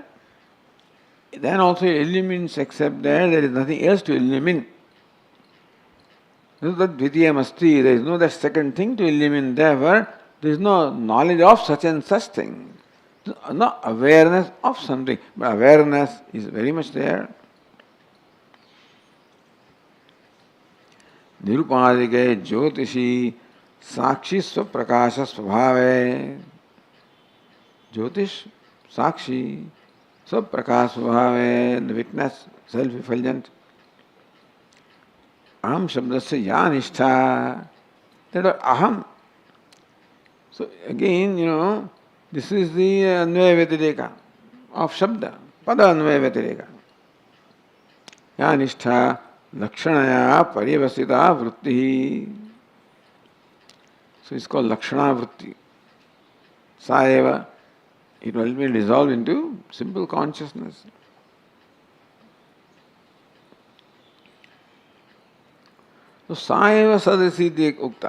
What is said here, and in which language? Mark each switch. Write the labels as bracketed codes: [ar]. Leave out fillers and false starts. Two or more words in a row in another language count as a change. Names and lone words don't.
[en] Then also it illumines, except there is nothing else to illumine. There is no that second thing to illumine. Therefore, there is no knowledge of such and such thing. No awareness of something. But awareness is very much there. [sa] निरुपाधिके ज्योतिषि साक्षी स्वप्रकाश स्वभावे. ज्योतिष साक्षी स्वप्रकाश स्वभावे, [en] the witness, self-effulgent. [sa] अहम् शब्दस्य यन्निष्ठ, [en] that are Aham. So again, this is the [sa] अन्वय व्यतिरेक [en] of Shabda, [sa] पद अन्वय व्यतिरेक. यन्निष्ठ लक्षणया परिवसित वृत्ति. [en] So it's called [sa] लक्षण वृत्ति. Saeva, [en] it will be dissolved into simple consciousness. [sa] So स एव सदसीति उक्त.